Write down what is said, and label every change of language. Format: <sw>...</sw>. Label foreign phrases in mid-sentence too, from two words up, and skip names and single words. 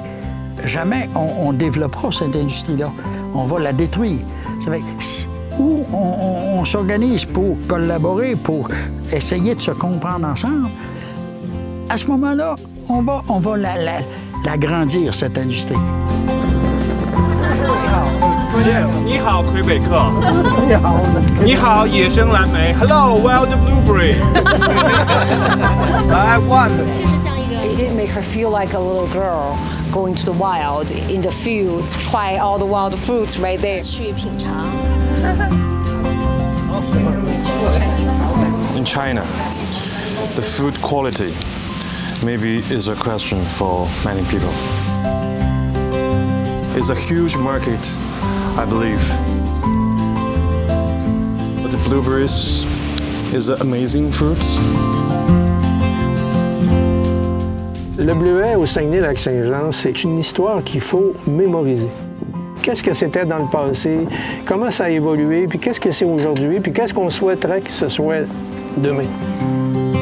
<fr>Jamais on développera cette industrie-là. On va la détruire. Ça fait où on s'organise pour collaborer, pour essayer de se comprendre ensemble, à ce moment-là, on va l'agrandir, cette industrie.</fr> <zh>你好，魁北克。你好，你好，野生蓝莓。</zh> <en>Hello, wild blueberry. I want. It did make her feel like a little girl going to the wild, in the fields, try all the wild fruits right there.</en> <zh>去品尝。</zh> <en>In China, the food quality maybe is a question for many people. It's a huge market, I believe. But the blueberries is an amazing fruit.</en> <fr>Le bleuet au Saguenay-Lac-Saint-Jean, c'est une histoire qu'il faut mémoriser. Qu'est-ce que c'était dans le passé, comment ça a évolué, puis qu'est-ce que c'est aujourd'hui, puis qu'est-ce qu'on souhaiterait que ce soit demain.</fr>